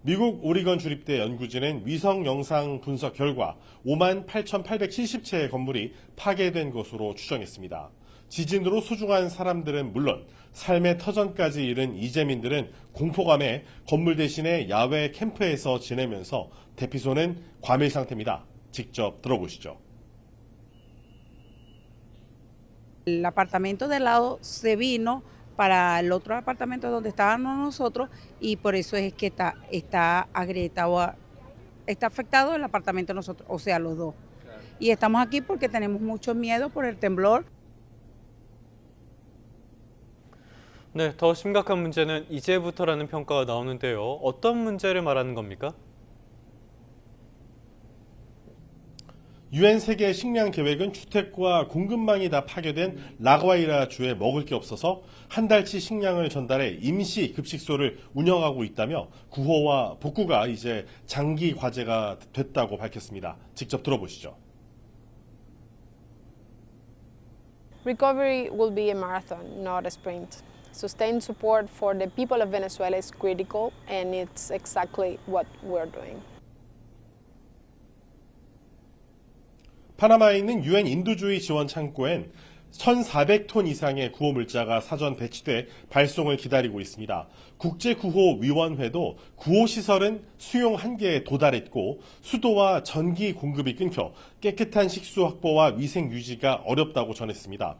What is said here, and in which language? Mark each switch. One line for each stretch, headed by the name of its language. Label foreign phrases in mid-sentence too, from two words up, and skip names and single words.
Korean: 미국 오리건 주립대 연구진은 위성 영상 분석 결과 58,870채의 건물이 파괴된 것으로 추정했습니다. 지진으로 소중한 사람들은 물론 삶의 터전까지 이른 이재민들은 공포감에 건물 대신에 야외 캠프에서 지내면서 대피소는 과밀 상태입니다. 직접 들어보시죠.
Spanish: El apartamento de al lado se vino para el otro apartamento donde estábamos nosotros y por eso es que está agrietado, está afectado el apartamento de nosotros, o sea, los dos. Y estamos aquí porque tenemos mucho miedo por el temblor.
Korean: 네, 더 심각한 문제는 이제부터라는 평가가 나오는데요. 어떤 문제를 말하는 겁니까? 유엔 세계 식량 계획은 주택과 공급망이 다 파괴된 라과이라 주에 먹을 게 없어서 한 달치 식량을 전달해 임시 급식소를 운영하고 있다며 구호와 복구가 이제 장기 과제가 됐다고 밝혔습니다. 직접 들어보시죠.
English: Recovery will be a marathon, not a sprint. Sustained support for the people of Venezuela is critical, and it's exactly what we're doing.
Korean: 파나마에 있는 유엔 인도주의 지원 창고엔 1,400톤 이상의 구호 물자가 사전 배치돼 발송을 기다리고 있습니다. 국제구호위원회도 구호 시설은 수용 한계에 도달했고 수도와 전기 공급이 끊겨 깨끗한 식수 확보와 위생 유지가 어렵다고 전했습니다.